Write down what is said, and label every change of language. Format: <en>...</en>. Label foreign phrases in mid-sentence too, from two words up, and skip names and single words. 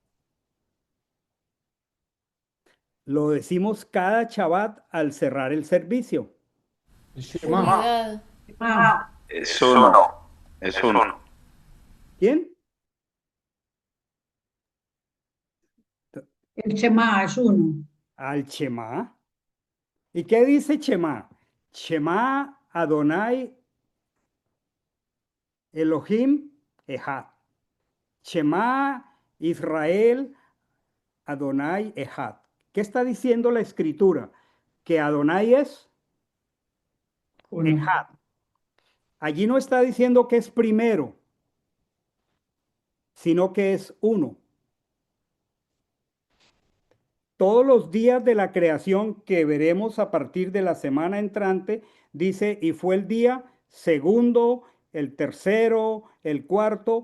<es>Lo decimos cada Shabbat al cerrar el servicio. Unidad. Es uno. Es uno. ¿Quién? El Shema es uno. Al Shema. ¿Y qué dice Shema?</es> <he>שמע אדוני אלוהים אחד. שמע ישראל אדוני אחד.</he> <es>¿Qué está diciendo la escritura? Que Adonai es Uno. Ehad. Allí no está diciendo que es primero, sino que es uno. Todos los días de la creación que veremos a partir de la semana entrante, dice, y fue el día segundo, el tercero, el cuarto.</es>